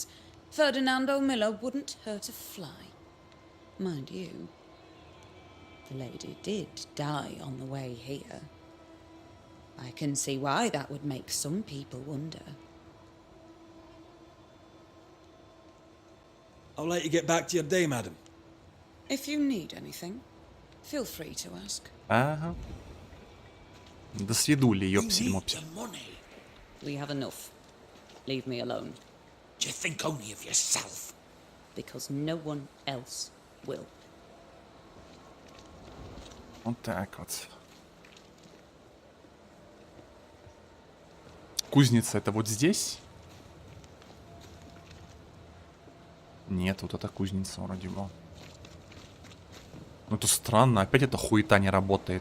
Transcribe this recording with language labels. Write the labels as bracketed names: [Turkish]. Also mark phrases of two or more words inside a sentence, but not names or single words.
[English] Ferdinando Miller wouldn't hurt a fly. Mind you, the lady did die on the way here. I can see why that would make some people wonder. I'll let you get back to your day, madam. If you need anything, feel free to ask. [Russian] Ага. До свидули, ёпсель-мопсель. [English] We have enough. Leave me alone. Do you think only of yourself? Because no one else will. [Russian] Вот так вот. Кузница это вот здесь? Нет, вот это кузница вроде бы. Ну это странно, опять эта хуета не работает.